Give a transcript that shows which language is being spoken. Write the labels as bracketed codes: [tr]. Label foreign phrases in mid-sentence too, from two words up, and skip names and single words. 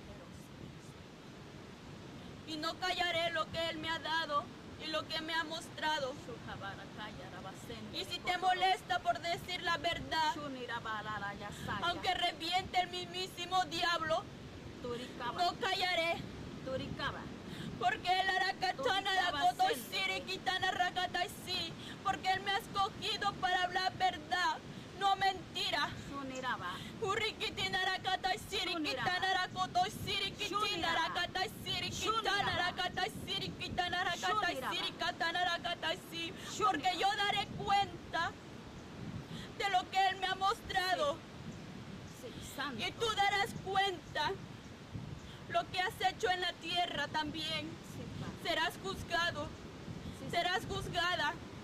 [es] Y no callaré lo que Él me ha dado y lo que me ha mostrado. Y si te molesta por decir la verdad, aunque reviente el mismísimo diablo, no callaré. Porque Él hará cachana la cotoisiri, quitana rakataisi. Porque Él me ha escogido para hablar verdad, no mentira. Urikitina rakataisiri, quitana rakotoisiri, kitina rakataisiri, quitana rakataisiri, quitana rakataisiri, katana rakataisi. Porque yo daré cuenta de lo que Él me ha mostrado. Y tú darás cuenta lo que has hecho en la tierra también. Serás juzgado, serás juzgada.